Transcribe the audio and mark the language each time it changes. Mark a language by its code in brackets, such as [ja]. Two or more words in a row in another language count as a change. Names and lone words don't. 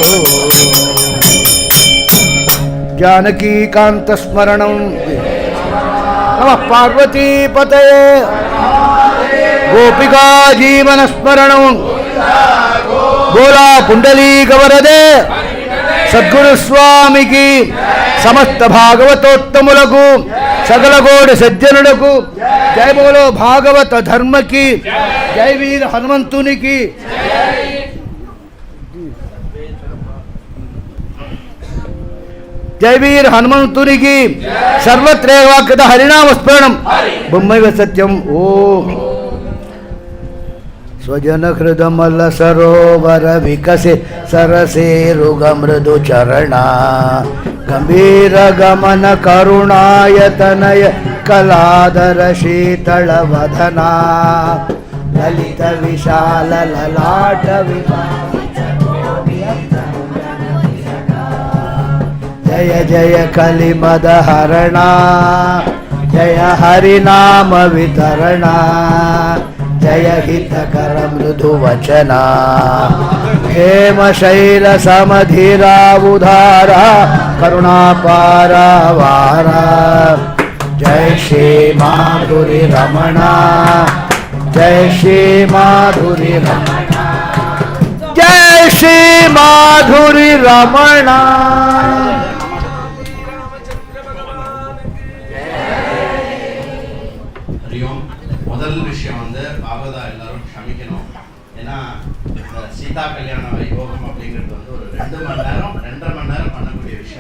[te] జానకీకాంత స్మరణం నమః పార్వతీపతయే గోపికా జీవన స్మరణం గోలా పుండలీక వరదే సద్గురు స్వామికి సమస్త భాగవతోత్తములకు సకల కోటి సజ్జనులకు [hi] जय बोलो [te] భాగవత ధర్మకి జై వీర హనుమంతునికి జై వీర హనుమంతునికి సర్వత్రేవాక్యత హరినామ స్మరణం బొమ్మైవ సత్యం ఓం [sa] स्वजन हृदमल सरोवर विकसे सरसेरुग मृदु चरणा गंभीर गमन करुणायतनय कलादर शीतल वदना ललित विशाल ललाट जय जय कलिमद हरणा जय हरिनाम वितरणा जय हितकर मृदु वचना हेम शैल समधीरा उधारा करुणा पारावारा जय श्री माधुरी रमणा जय श्री माधुरी रमणा जय श्री माधुरी रमणा [ta] முதல் விஷயம் வந்து பாகவதா எல்லாரும் க்ஷமிக்கணும். ஏன்னா சீதா கல்யாண வைபோகம் அப்படிங்கிறது வந்து ஒரு 2 மணி நேரம் 2.5 மணி நேரம் பண்ணக்கூடிய விஷயம்.